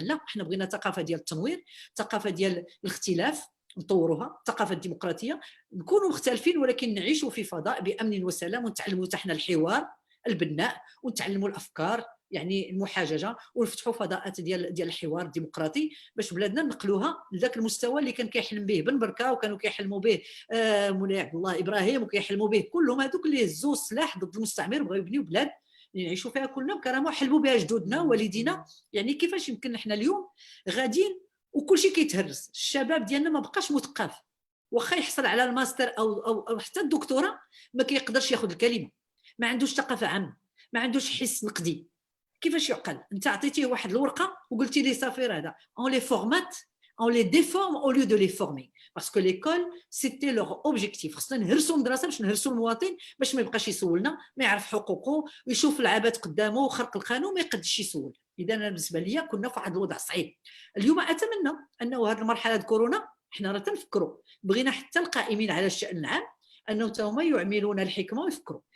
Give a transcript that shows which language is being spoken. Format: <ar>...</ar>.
<ar>لا، حنا بغينا ثقافه ديال التنوير، ثقافه ديال الاختلاف نطوروها، الثقافه الديمقراطيه، نكونوا مختلفين ولكن نعيشوا في فضاء بامن وسلام، ونتعلموا حتى حنا الحوار البناء، ونتعلموا الافكار يعني المحاججه، ونفتحوا فضاءات ديال الحوار الديمقراطي باش بلادنا نقلوها لذاك المستوى اللي كان كيحلم به بن بركه، وكانوا كيحلموا به مولاي عبد الله ابراهيم، وكيحلموا به كلهم هذوك اللي هزوا السلاح ضد المستعمر وبغاو يبنيو بلاد اللي نعيشوا فيها كلنا بكرامه وحلموا بها جدودنا ووالدينا. يعني كيفاش يمكن احنا اليوم غاديين وكل شيء كيتهرس؟ الشباب ديالنا ما بقاش مثقف، واخا يحصل على الماستر أو حتى الدكتوراه ما كيقدرش ياخذ الكلمه، ما عندوش ثقافه عامه، ما عندوش حس نقدي. كيفاش يعقل؟ انت عطيتيه واحد الورقه وقلتي لي صافي هذا اون لي فورمات</ar> <fr>on les déforme au lieu de les former, parce que l'école c'était leur objectif.</fr> <ar>خصنا نهرسوا المدرسه باش نهرسوا المواطن باش ما يبقاش يسولنا، ما يعرف حقوقه ويشوف العبات قدامه وخرق القانون ما يقدش يسول. اذا انا بالنسبه لي كنا في واحد الوضع صعيب. اليوم اتمنى انه هذه المرحله ديال كورونا حنا راه تنفكروا، بغينا حتى القائمين على الشان العام انه هما يعملون الحكمه ويفكروا.</ar>